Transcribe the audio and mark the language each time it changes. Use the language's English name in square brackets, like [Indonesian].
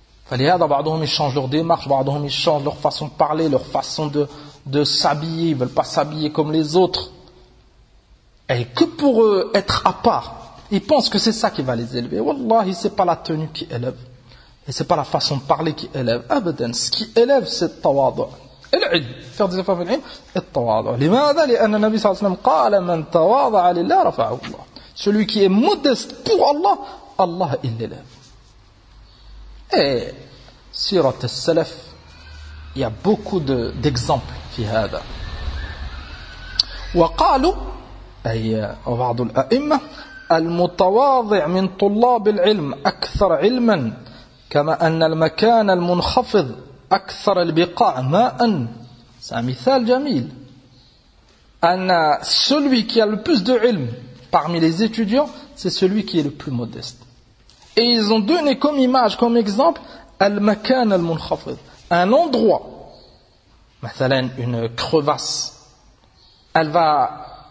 [Arabic] فلهذا بعضهم يشانج [French] leur démarche, [Arabic] بعضهم يشانج [French] leur façon de parler, leur façon de s'habiller, ils veulent pas s'habiller comme les autres. Et que pour eux, être à part, ils pensent que c'est ça qui va les élever. Wallahi, c'est pas la tenue qui élève et c'est pas la façon de parler qui élève. Abadan, ce qui élève c'est tawadu. [Arabic] العلم فرض زفاف في العلم التواضع. لماذا؟ لأن النبي صلى الله عليه وسلم قال من تواضع لله رفعه الله. [French] Celui qui est modeste pour Allah, Allah il l'élève. Et [Arabic] سيرة السلف [French] il y a beaucoup d'exemples [Arabic] في هذا. وقالوا أي وبعض الأئمة المتواضع من طلاب العلم أكثر علما كما أن المكان المنخفض أكثر البقاع ماء. [French] C'est un [Arabic] مثال جميل. [French] أن celui qui a le plus de علم parmi les étudiants, c'est celui qui est le plus modeste. Et ils ont donné comme image, comme exemple, [Arabic] المكان المنخفض. [French] Un endroit, مثلا une crevasse, elle va